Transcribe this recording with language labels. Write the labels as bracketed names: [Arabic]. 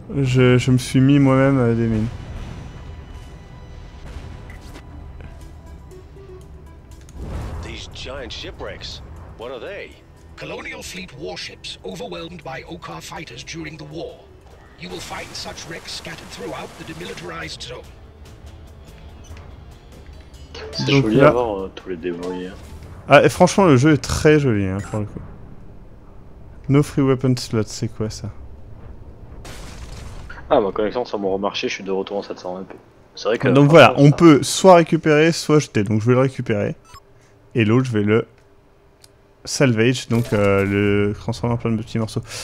[French] Je me suis mis moi-même des mines. [English] These giant shipwrecks, what are they? Colonial fleet warships overwhelmed by Okar fighters during the war. You will find such wrecks scattered throughout the demilitarized zone. [French] C'est Donc joli là- à voir tous les débrouillés. Ah, et franchement, le jeu est très joli, hein, pour le coup. [English] No free weapon slot, [French] c'est quoi ça? Ah, ma connexion sur mon remarché, je suis de retour en 720p. C'est vrai que. Donc voilà, franchement, on ça- peut soit récupérer, soit jeter. Donc je vais le récupérer. Et l'autre, je vais le salvage, donc le transformer en plein de petits morceaux.